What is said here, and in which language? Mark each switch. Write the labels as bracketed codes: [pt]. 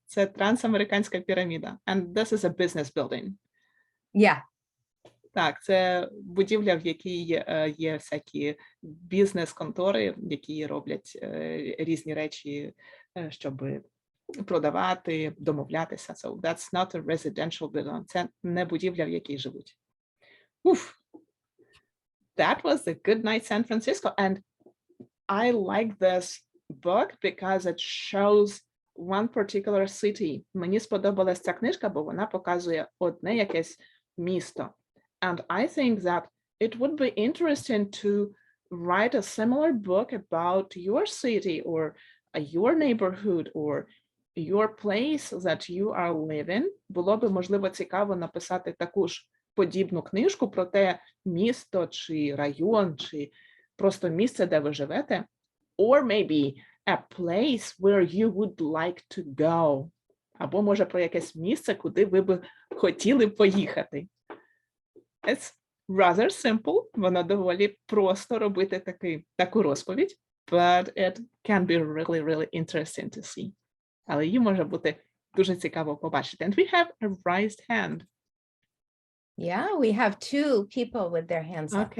[uk] Це трансамериканська піраміда. [en] And this is a business building. Yeah. [uk] Так, це будівля, в якій є всякі бізнес-контори, які роблять різні речі, щоб продавати, домовлятися. [en] So that's not a residential building. [uk] Це не будівля, в якій живуть. Oof. [en] That was the Good Night San Francisco. And I like this book because it shows one particular city. [uk] Мені сподобалась ця книжка, бо вона показує одне якесь місто. [en] And I think that it would be interesting to write a similar book about your city or your neighborhood or your place that you are living. [uk] Було би, можливо, цікаво написати таку ж подібну книжку про те місто чи район, чи просто місце, де ви живете. [en] Or maybe a place where you would like to go. [uk] Або, може, про якесь місце, куди ви б хотіли поїхати. [en] It's rather simple. [uk] Воно доволі просто робити таку розповідь. [en] But it can be really, really interesting to see. [uk] Але її може бути дуже цікаво побачити. [en] And we have a raised hand. Yeah, we have two people with their hands up.